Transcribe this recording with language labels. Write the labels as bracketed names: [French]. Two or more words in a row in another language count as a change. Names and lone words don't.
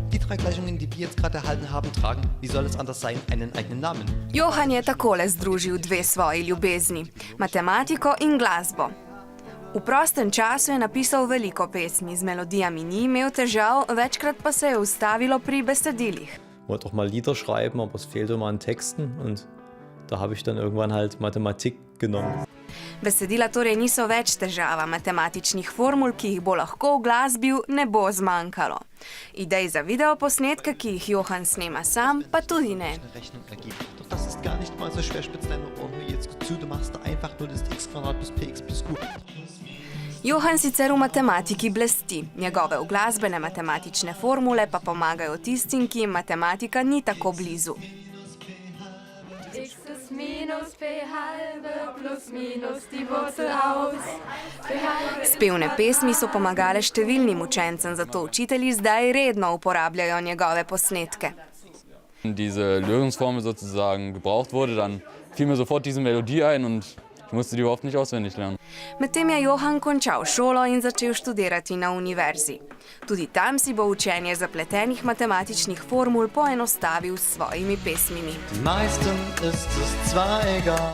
[German] drei Gleichungen, die wir jetzt gerade erhalten haben, tragen, wie soll es anders sein, einen eigenen Namen. [Slovenian] Johan je takole združil dve svoji ljubezni, matematiko in glasbo. V prostem času je napisal veliko pesmi, z melodijami ni imel težav, večkrat pa se je ustavilo pri besedilih. [German] Ich wollte auch mal Lieder schreiben, aber es fehlte immer an Texten und da habe ich dann irgendwann halt Mathematik genommen. [Slovenian] Besedila torej niso več težava, matematičnih formul, ki jih bo lahko uglasbil, ne bo zmanjkalo. Idej za videoposnetke, ki jih Johan snema sam, pa tudi ne. [German] Doch das ist gar nicht mal so schwer, spitz deine Ohren nur jetzt gut zu, du machst da einfach nur das x² plus px plus q. [Slovenian] Johan sicer v matematiki blesti, njegove uglasbene matematične formule pa pomagajo tistim, ki jim matematika ni tako blizu. [German] X ist minus p halbe plus minus die Wurzel aus. [Slovenian] Spevne pesmi so pomagale številnim učencem, zato učitelji zdaj redno uporabljajo njegove posnetke. [German] Diese Lösungsformel sozusagen gebraucht wurde, dann fiel mir sofort diese Melodie ein und ich musste die überhaupt nicht auswendig lernen. [Slovenian] Medtem je Johan končal šolo in začel študirati na univerzi. Tudi tam si bo učenje zapletenih matematičnih formul poenostavil s svojimi pesmimi. [German] Den meisten ist es zwar egal.